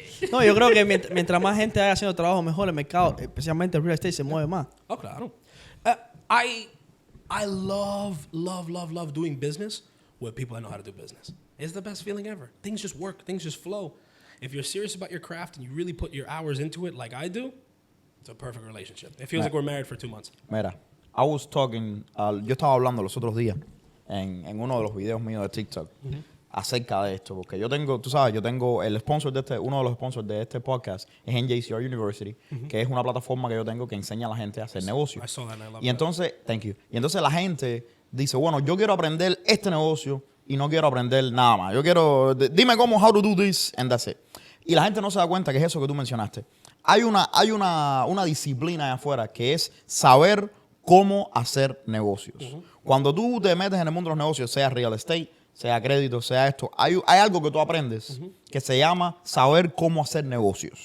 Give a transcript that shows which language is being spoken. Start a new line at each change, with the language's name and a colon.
Spanish: No, yo creo que mientras más gente haya haciendo trabajo mejor, el mercado, especialmente el real estate, se mueve más. Oh, claro.
English: I love doing business with people that know how to do business. It's the best feeling ever. Things just work. Things just flow. If you're serious about your craft and you really put your hours into it like I do, it's a perfect relationship. It feels like we're married for 2 months.
Spanish: Mira,
English: I was talking,
Spanish: yo estaba hablando los otros días en uno de los videos míos de TikTok acerca de esto, porque yo tengo, tú sabes, yo tengo el sponsor de este, uno de los sponsors de este podcast es NJCR University, que es una plataforma que yo tengo que enseña a la gente a hacer negocio.
English: I saw that and I love
Spanish: Y entonces,
English: thank you.
Spanish: Y entonces la gente dice, bueno, yo quiero aprender este negocio y no quiero aprender nada más. Yo quiero, dime cómo,
English: how to do this, and that's it.
Spanish: Y la gente no se da cuenta que es eso que tú mencionaste. Hay una disciplina allá afuera que es saber cómo hacer negocios. Cuando tú te metes en el mundo de los negocios, sea real estate, sea crédito, sea esto, hay algo que tú aprendes que se llama saber cómo hacer negocios.